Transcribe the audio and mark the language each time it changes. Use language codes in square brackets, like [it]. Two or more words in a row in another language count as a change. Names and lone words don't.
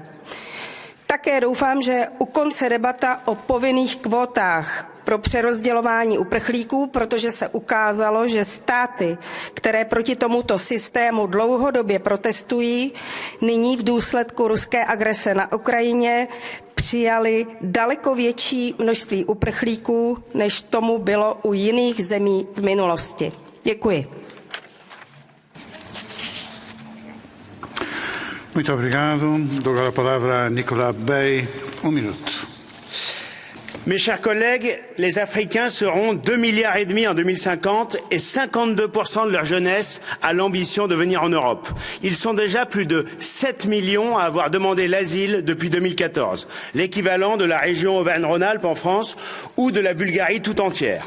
[cs] Také doufám, že u konce debata o povinných kvótách pro přerozdělování uprchlíků, protože se ukázalo, že státy, které proti tomuto systému dlouhodobě protestují, nyní v důsledku ruské agrese na Ukrajině přijali daleko větší množství uprchlíků, než tomu bylo u jiných zemí v minulosti. Děkuji. [pt] Muito obrigado. Dou agora a palavra a Nicolas Bay, minuto. [fr] Mes chers collègues, les Africains seront 2,5 milliards en 2050 et 52% de leur jeunesse a l'ambition de venir en Europe. Ils sont déjà plus de 7 millions à avoir demandé l'asile depuis 2014, l'équivalent de la région Auvergne-Rhône-Alpes en France ou de la Bulgarie tout entière.